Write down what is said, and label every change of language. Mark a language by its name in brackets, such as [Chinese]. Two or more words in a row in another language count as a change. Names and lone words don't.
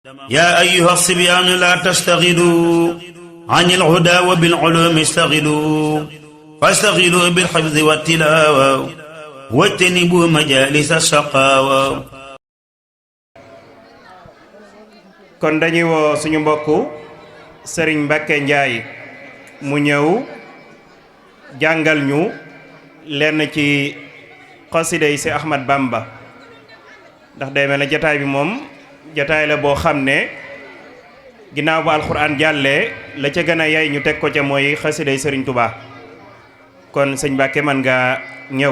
[Arabic] يا أيها الصبيان لا تشتغلوا عن الهدى وبالعلوم اشتغلوا فاشتغلوا بالحفظ والتلاوة واجتنبوا مجالس الشقاوة. [Wolof] kon dañuy woo suñu mbokku Serigne Mbacké Ndiaye mu ñëw jàngal ñu lenn ci xasida yi si Ahmad Bamba ndax day mel ne jataay bi moom jataay la boo xam ne ginnaaw ba alxuraan jàllee la ca gën a yay ñu teg ko ca mooy xasida yi Serigne Touba kon sëñ Mbacké man nga ñëw.